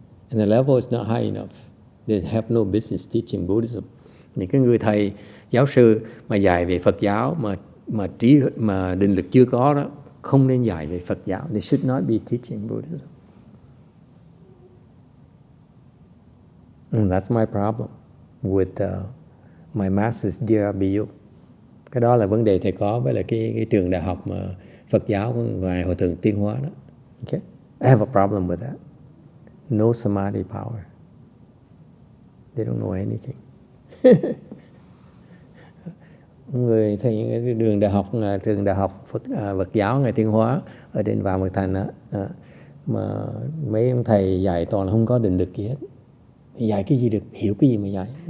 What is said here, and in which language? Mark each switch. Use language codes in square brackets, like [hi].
[en] And the level is not high enough. They have no business teaching Buddhism. [vi] Những cái người thầy giáo sư mà dạy về Phật giáo mà định lực chưa có đó, không nên dạy về Phật giáo. [en] They should not be teaching Buddhism. And that's my problem with my master's DRBU. [vi] Cái đó là vấn đề thầy có với lại cái trường đại học mà Phật giáo của Ngài Hòa Thượng Tiên Hóa đó. [en] Okay? I have a problem with that. No samadhi power. They don't know anything. [vi] Người thầy những trường đại học Phật giáo Ngài Tiên Hóa ở trên Vạn Mật Thành đó, mà mấy ông thầy dạy toàn là không có định lực gì hết. Dạy cái gì được, hiểu cái gì mà dạy.